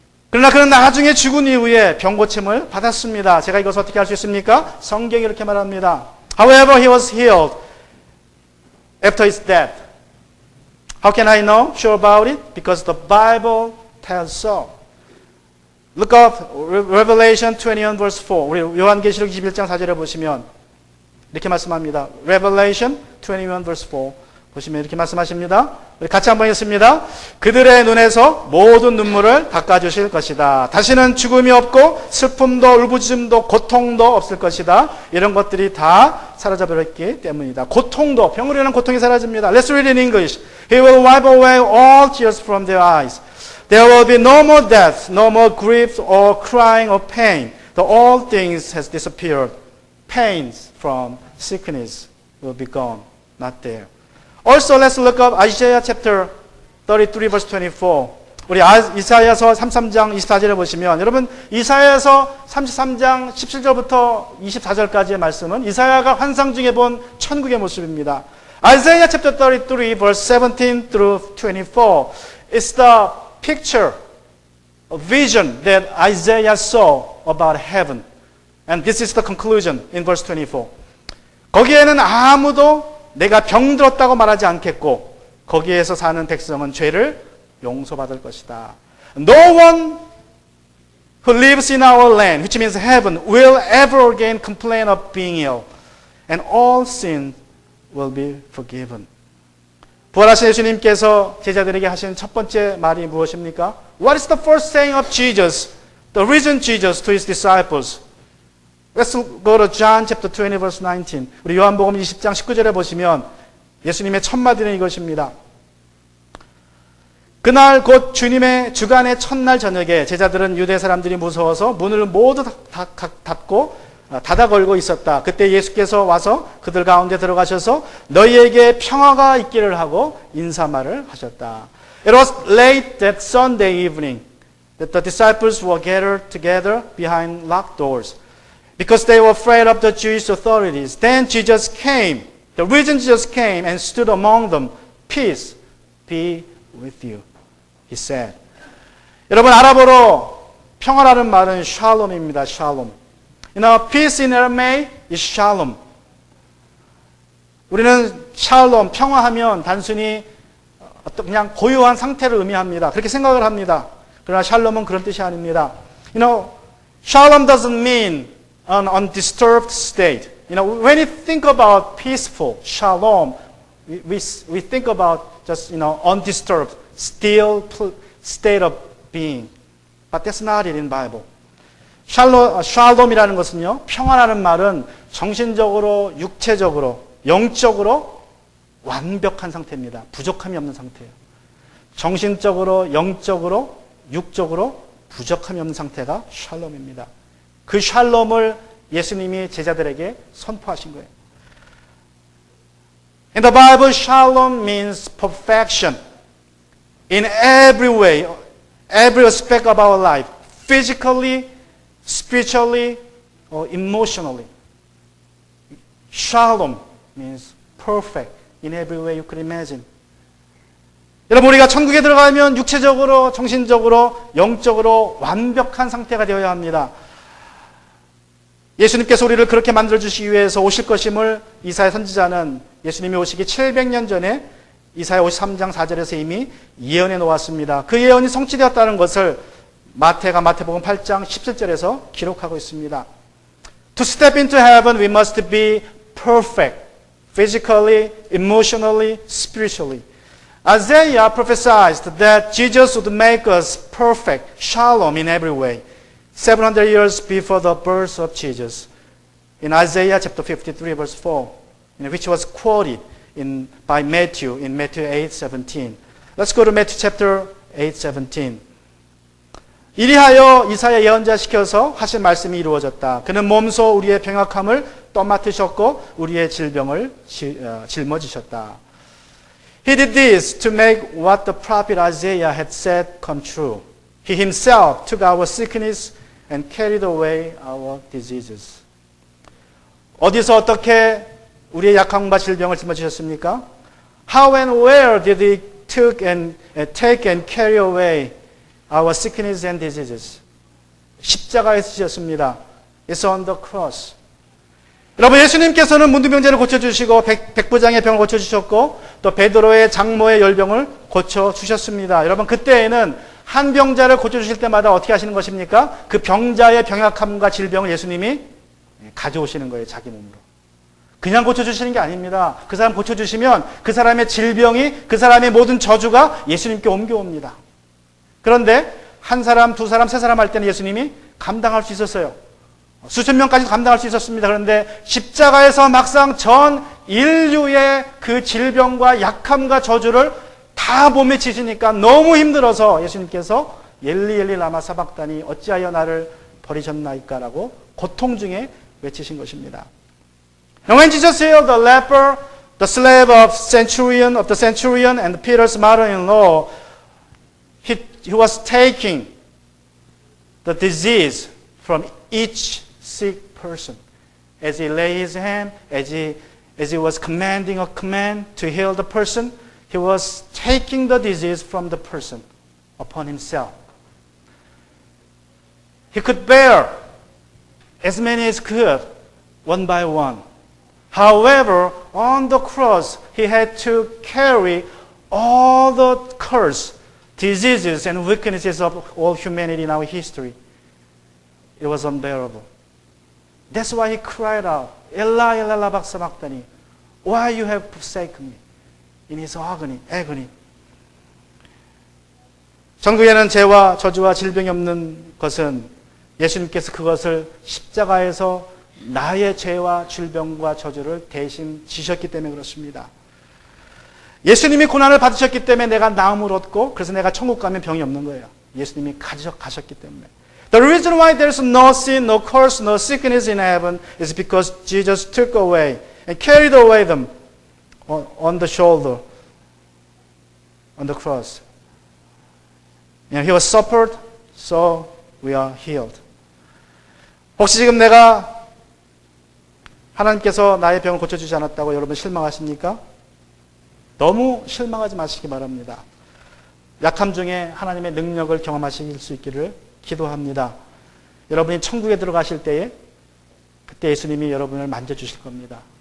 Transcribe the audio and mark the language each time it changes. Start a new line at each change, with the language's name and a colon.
Korean: 그러나 그는 나중에 죽은 이후에 병고침을 받았습니다. 제가 이것을 어떻게 알 수 있습니까? 성경이 이렇게 말합니다.
English: However, he was healed after his death. How can I know sure about it? Because the Bible tells so. Look up Revelation 21 verse 4.
Korean: 우리 요한계시록 21장 4절에 보시면 이렇게 말씀합니다.
English: Revelation 21 verse 4
Korean: 보시면 이렇게 말씀하십니다. 우리 같이 한번 읽습니다. 그들의 눈에서 모든 눈물을 닦아주실 것이다. 다시는 죽음이 없고 슬픔도 울부짖음도 고통도 없을 것이다. 이런 것들이 다 사라져버렸기 때문이다. 고통도, 병으로 인한 고통이 사라집니다.
English: Let's read in English. He will wipe away all tears from their eyes. There will be no more death, no more grief or crying or pain. The old things has disappeared. Pains from sickness will be gone, not there. Also, let's look up Isaiah chapter 33 verse 24.
Korean: 우리 이사야서 33장 24절에 보시면 여러분 이사야서 33장 17절부터 24절까지의 말씀은 이사야가 환상 중에 본 천국의 모습입니다.
English: Isaiah chapter 33 verse 17 through 24 is the picture, a vision that Isaiah saw about heaven. And this is the conclusion in verse 24.
Korean: 거기에는 아무도 내가 병들었다고 말하지 않겠고 거기에서 사는 백성은 죄를 용서받을 것이다.
English: No one who lives in our land, which means heaven, will ever again complain of being ill. And all sin will be forgiven.
Korean: 부활하신 예수님께서 제자들에게 하신 첫 번째 말이 무엇입니까?
English: What is the first saying of Jesus, the risen Jesus to his disciples? Let's go to John chapter 20 verse 19.
Korean: 우리 요한복음 20장 19절에 보시면 예수님의 첫 마디는 이것입니다. 그날 곧 주님의 주간의 첫날 저녁에 제자들은 유대 사람들이 무서워서 문을 모두 닫고 닫아 걸고 있었다. 그때 예수께서 와서 그들 가운데 들어가셔서 너희에게 평화가 있기를 하고 인사말을 하셨다.
English: It was late that Sunday evening that the disciples were gathered together behind locked doors. Because they were afraid of the Jewish authorities. Then Jesus came, the risen Jesus came and stood among them. Peace be with you. he said.
Korean: 여러분, 아랍어로 평화라는 말은 샬롬입니다. 샬롬.
English: You know, peace in Aramaic is shalom.
Korean: 우리는 샬롬, 평화하면 단순히 어떤 그냥 고요한 상태를 의미합니다. 그렇게 생각을 합니다. 그러나 샬롬은 그런 뜻이 아닙니다.
English: You know, shalom doesn't mean an undisturbed state. You know, when you think about peaceful, shalom, we think about just, you know, undisturbed, still state of being. But that's not it in Bible.
Korean: 샬롬이라는 것은요, 평화라는 말은 정신적으로, 육체적으로, 영적으로 완벽한 상태입니다. 부족함이 없는 상태예요. 정신적으로, 영적으로, 육적으로 부족함이 없는 상태가 샬롬입니다. 그 샬롬을 예수님이 제자들에게 선포하신 거예요.
English: In the Bible, shalom means perfection in every way, every aspect of our life, physically, spiritually, or emotionally. Shalom means perfect in every way you could imagine.
Korean: 여러분, 우리가 천국에 들어가면 육체적으로, 정신적으로, 영적으로 완벽한 상태가 되어야 합니다. 예수님께서 우리를 그렇게 만들어주시기 위해서 오실 것임을 이사야 선지자는 예수님이 오시기 700년 전에 이사야 53장 4절에서 이미 예언해 놓았습니다. 그 예언이 성취되었다는 것을 마태가 마태복음 8장 17절에서 기록하고 있습니다.
English: To step into heaven, we must be perfect, physically, emotionally, spiritually. Isaiah prophesied that Jesus would make us perfect, shalom in every way, 700 years before the birth of Jesus. In Isaiah chapter 53 verse 4, which was quoted by Matthew in Matthew 8:17. Let's go to Matthew chapter 8:17.
Korean: 이리하여 이사야 예언자시켜서 하신 말씀이 이루어졌다. 그는 몸소 우리의 병약함을 떠맡으셨고 우리의 질병을 짊어지셨다.
English: He did this to make what the prophet Isaiah had said come true. He himself took our sickness and carried away our diseases.
Korean: 어디서 어떻게 우리의 약함과 질병을 짊어지셨습니까?
English: How and where did he take and carry away our sickness and diseases?
Korean: 십자가에서 지셨습니다.
English: It's on the cross.
Korean: 여러분, 예수님께서는 문둥병자를 고쳐주시고 백부장의 병을 고쳐주셨고 또 베드로의 장모의 열병을 고쳐주셨습니다. 여러분, 그때에는 한 병자를 고쳐주실 때마다 어떻게 하시는 것입니까? 그 병자의 병약함과 질병을 예수님이 가져오시는 거예요. 자기 몸으로. 그냥 고쳐주시는 게 아닙니다. 그 사람 고쳐주시면 그 사람의 질병이, 그 사람의 모든 저주가 예수님께 옮겨옵니다. 그런데 한 사람, 두 사람, 세 사람 할 때는 예수님이 감당할 수 있었어요. 수천 명까지 감당할 수 있었습니다. 그런데 십자가에서 막상 전 인류의 그 질병과 약함과 저주를 다 몸에 지시니까 너무 힘들어서 예수님께서
Aramaic: 엘리 엘리 라마 사박다니
Korean: 어찌하여 나를 버리셨나이까 라고 고통 중에 외치신 것입니다.
English: And when Jesus healed the leper, the slave of the centurion and Peter's mother-in-law, he was taking the disease from each sick person. As he laid his hand, as he was commanding a command to heal the person, he was taking the disease from the person upon himself. He could bear as many as could, one by one. However, on the cross, he had to carry all the curse, diseases, and weaknesses of all humanity in our history. It was unbearable. That's why he cried out,
Aramaic: Eli, Eli, lama sabachthani,
English: why you have forsaken me? In his agony.
Korean: 전국에는 죄와 저주와 질병이 없는 것은 예수님께서 그것을 십자가에서 나의 죄와 질병과 저주를 대신 지셨기 때문에 그렇습니다. 예수님이 고난을 받으셨기 때문에 내가 나음을 얻고 그래서 내가 천국 가면 병이 없는 거예요. 예수님이 가셨기 때문에.
English: The reason why there's no sin, no curse, no sickness in heaven is because Jesus took away and carried away them on the shoulder, on the cross. And he was suffered, so we are healed.
Korean: 혹시 지금 내가 하나님께서 나의 병을 고쳐주지 않았다고 여러분 실망하십니까? 너무 실망하지 마시기 바랍니다. 약함 중에 하나님의 능력을 경험하실 수 있기를 기도합니다. 여러분이 천국에 들어가실 때에 그때 예수님이 여러분을 만져주실 겁니다.